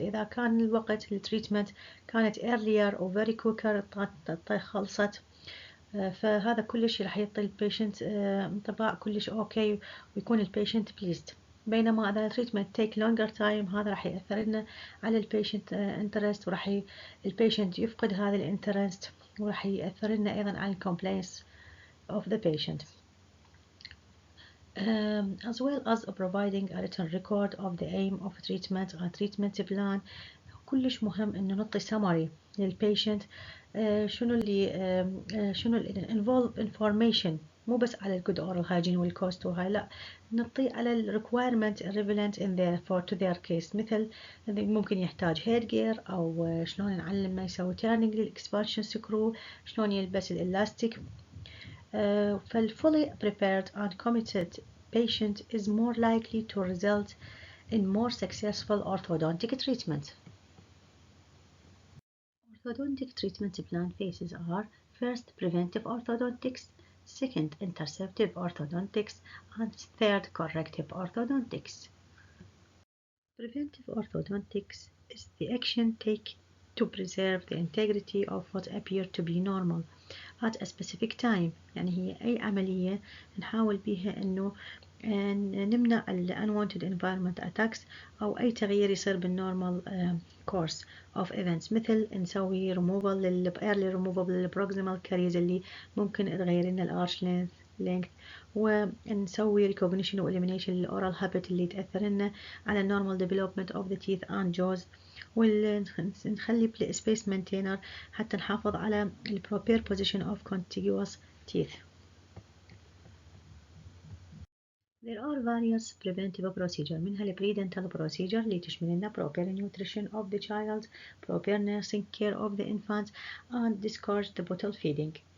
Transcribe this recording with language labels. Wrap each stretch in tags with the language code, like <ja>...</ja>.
<ar>إذا كان الوقت التريتمنت كانت earlier أو very quicker خلصت، فهذا كلش راح يعطي البيشنت انطباع كلش أوكي ويكون البيشنت pleased. بينما إذا</ar> <en>treatment take longer time</en> <ar>هذا راح يأثر لنا على البيشنت interest، وراح البيشنت يفقد هذا الانترست، وراح يأثر لنا أيضا على complaints of the patient.</ar> <en>As well as providing a written record of the aim of treatment and treatment plan.</en> <ar>كلش مهم إنه نعطي summary للبيشنت شنو اللي involve information، مو بس على الجود oral hygiene والكوست وهاي، لا نعطي على ال requirement relevant in their to their case، مثل ممكن يحتاج head gear أو شلون نعلم ما يسوي turning للexpansion screw، شلون يلبس الإلاستيك.</ar> <en>فال fully prepared and committed patient is more likely to result in more successful orthodontic treatment. Orthodontic treatment plan phases are: first, preventive orthodontics; second, interceptive orthodontics; and third, corrective orthodontics. Preventive orthodontics is the action taken to preserve the integrity of what appear to be normal at a specific time.</en> <ar>يعني هي أي عملية نحاول بها إنه نمنع ال unwanted environment attacks أو أي تغيير يصير بالnormal course of events، مثل نسوي removal early removal للproximal caries اللي ممكن تغير لنا الarch length، ونسوي recognition و elimination للoral habit اللي تأثر لنا على</ar> <en>normal development of the teeth and jaws،</en> <ar>ونخلي space maintainer حتى نحافظ على ال</ar> <en>proper position of contiguous teeth. There are various preventive procedures</en> <ar>منها ال</ar> <en>pre-dental procedure</en> <ar>اللي تشمل لنا</ar> <en>proper nutrition of the child, proper nursing care of the infant, and discourage the bottle feeding.</en>